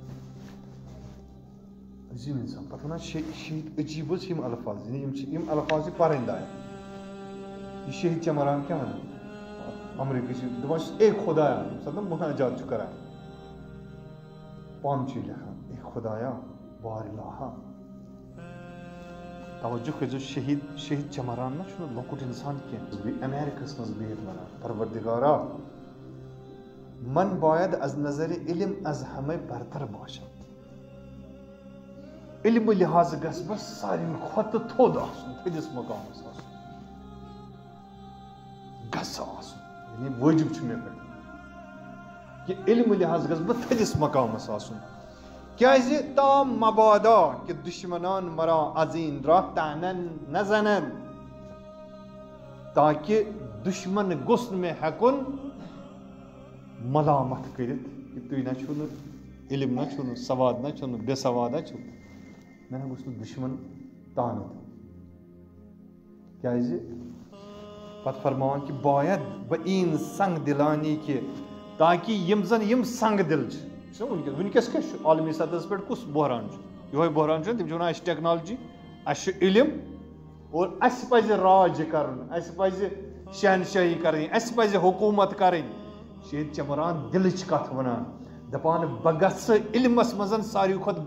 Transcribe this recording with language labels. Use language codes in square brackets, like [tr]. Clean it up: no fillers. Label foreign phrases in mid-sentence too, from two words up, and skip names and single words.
[ks] عظیم انسان پتہٕ ونان شہید عجیب حظ یم الفاظ یعنی یم الفاظ چھِ پرٕنۍ لایق یہ شہید چمران کیٛاہ ونان امریکہ چھِ دپان چھُس اے خدایا ییٚمہِ ساتہٕ مُناجات چھُ کران پانہٕ چھُ یہِ لیکھان اے خدایا بارِلاہا توجہ کٔرۍزیو شہید چمران نہ چھُنہٕ لۄکُٹ انسان کینٛہہ بیٚیہِ امیرکاہس منٛز بِہِتھ ونان پروردگارا [fa] من باید از نظر علم از همه برتر باشم [ks] علم لحاظ گژھِ بہٕ ساروی کھۄتہٕ تھوٚد آسُن تھٔدِس مقامس آسُن گژھِ آسُن یعنی وٲجِب چھُ مےٚ پٮ۪ٹھ کہ علم لحاظ گژھِ بہٕ تھٔدِس مقامس آسُن کیازِ تام [fa] مبادا کہ دشمنان مرا از این راه طعنن نزنن [ks] تاکہ دشمن گوٚژھ نہٕ مےٚ ہٮ۪کُن ملامت کٔرِتھ کہ تُہۍ نہ چھُو نہٕ علم نہ چھُو نہٕ سواد نہ چھُو نہٕ بے سواد چھُو مےٚ نہ گوٚژھ نہٕ دشمن تانہٕ دِیُن کیازِ پتہٕ فرماوان کہ [fa] باید بہ این سنگ دلانی [ks] کہ تاکہ یم زن یم سنگ دل چھِ ونکیس کیٛاہ چھُ عالمی سطحس پٮ۪ٹھ کُس بحران چھُ یہوے بحران چھُ تِم چھِ ونان اَسہِ چھِ ٹیکنالجی اَسہِ چھُ علم اور اَسہِ پزِ راج کرُن اَسہِ پزِ شہنشٲہی کرٕنۍ اَسہِ پزِ حکوٗمت کرٕنۍ شہید چمران دلٕچ کتھ ونان دپان بہٕ گژھٕ علمس منٛز ساروی کھۄتہٕ